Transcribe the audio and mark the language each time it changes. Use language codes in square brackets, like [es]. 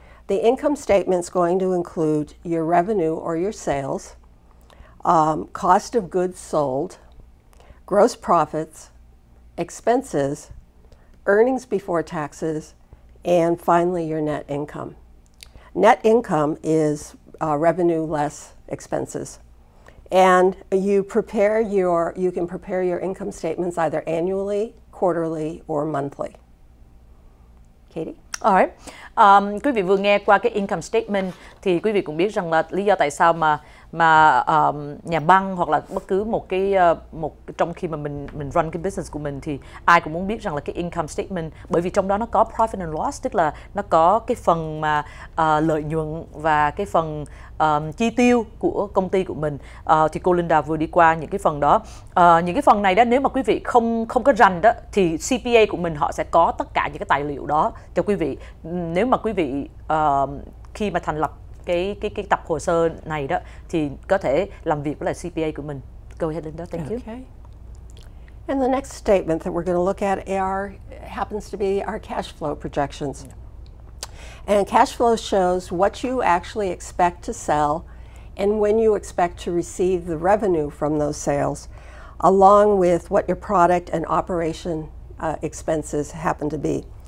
[en] The income statement's going to include your revenue or your sales, cost of goods sold, gross profits, expenses, earnings before taxes, and finally your net income. Net income is revenue less expenses. And you can prepare your income statements either annually, quarterly, or monthly. Katie? Alright. [vi] Quý vị vừa nghe qua cái income statement thì quý vị cũng biết rằng là lý do tại sao mà nhà băng hoặc là bất cứ trong khi mà mình run cái business của mình thì ai cũng muốn biết rằng là cái income statement, bởi vì trong đó nó có [en] profit and loss, [vi] tức là nó có cái phần mà lợi nhuận và cái phần chi tiêu của công ty của mình. Thì cô Linda vừa đi qua những cái phần đó. Những cái phần này đó, nếu mà quý vị không có rành đó thì CPA của mình họ sẽ có tất cả những cái tài liệu đó cho quý vị. Nếu mà quý vị khi mà thành lập cái tập hồ sơ này đó thì có thể làm việc với lại CPA của mình. [en] Go ahead, Linda. Thank you. Okay. And the next statement that we're going to look at happens to be our cash flow projections. And cash flow shows what you actually expect to sell and when you expect to receive the revenue from those sales, along with what your product and operation expenses happen to be.